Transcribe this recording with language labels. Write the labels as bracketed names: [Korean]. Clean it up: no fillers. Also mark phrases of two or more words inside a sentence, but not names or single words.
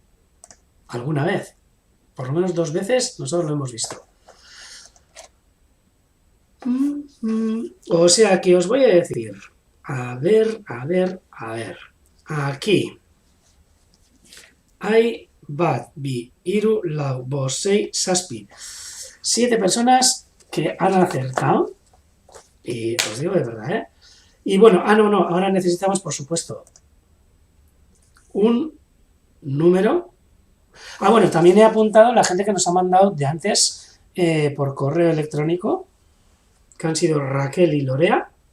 [Spanish] Alguna vez, por lo menos 2 veces nosotros lo hemos visto. O sea que os voy a decir, a ver, aquí hay [Basque] bat, bi, iru, lau, bost, sei, zazpi. [Spanish] 7 personas que han acertado. Y os digo de verdad, ¿eh? Y bueno, no, ahora necesitamos, por supuesto, un número. Bueno, también he apuntado la gente que nos ha mandado de antes por correo electrónico, que han sido Raquel y Lorea.